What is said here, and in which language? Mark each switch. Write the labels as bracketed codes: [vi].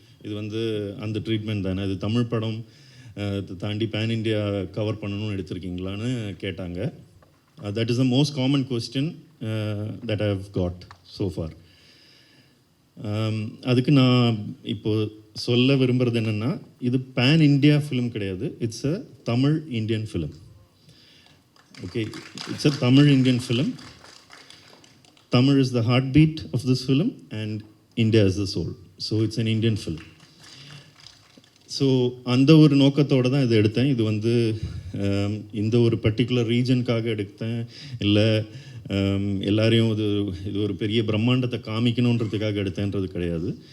[ta] இது அந்த ட்ரீட்மெண்ட் தானே, இது தமிழ் படம் தாண்டி பேன் இண்டியா கவர் பண்ணணும்னு எடுத்திருக்கீங்களான்னு கேட்டாங்க. [en] That is the most common question that I have got so far. [ta] அதுக்கு நான் இப்போது சொல்ல விரும்புகிறது என்னென்னா, இது பேன் இண்டியா ஃபிலிம் கிடையாது. [en] It's a Tamil Indian film. Okay, it's a Tamil Indian film. Tamil is the heartbeat of this film and India is the soul. So it's an Indian film. [ta] So அந்த ஒரு நோக்கத்தோடு தான் இதை எடுத்தேன். இது இந்த ஒரு பர்டிகுலர் ரீஜனுக்காக எடுத்தேன் இல்லை, எல்லாரையும் இது ஒரு பெரிய பிரம்மாண்டத்தை காமிக்கணுன்றதுக்காக எடுத்தேன்றது கிடையாது.